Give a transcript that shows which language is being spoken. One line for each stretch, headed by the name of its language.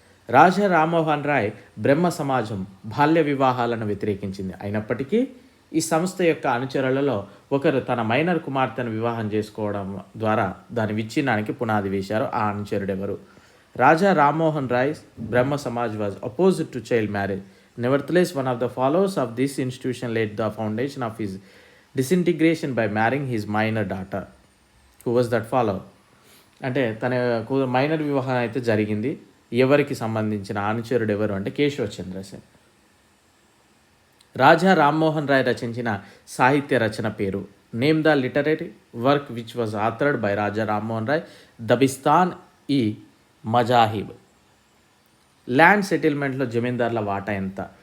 Telugu: రాజా రామ్మోహన్ రాయ్ బ్రహ్మ సమాజం బాల్య వివాహాలను వ్యతిరేకించింది. అయినప్పటికీ ఈ సంస్థ యొక్క అనుచరులలో ఒకరు తన మైనర్ కుమార్తెను వివాహం చేసుకోవడం ద్వారా దాని విచ్ఛిన్నానికి పునాది వేశారు. ఆ అనుచరుడెవరు?
English: Raja Rammohan Roy Brahmo Samaj was opposite to child marriage. Nevertheless, one of the followers of this institution laid the foundation of his disintegration by marrying his minor daughter. Who was that follower?
Telugu: అంటే తన మైనర్ వివాహం అయితే జరిగింది. ఎవరికి సంబంధించిన అనుచరుడు ఎవరు అంటే కేశవచంద్ర సేన్. రాజా రామ్మోహన్ రాయ్ రచించిన సాహిత్య రచన పేరు.
English: Name the literary work which was authored by Raja Rammohan Roy.
Telugu: దబిస్తాన్ ఈ మజాహిబ్. ల్యాండ్ సెటిల్మెంట్లో జమీందారుల వాటా ఎంత?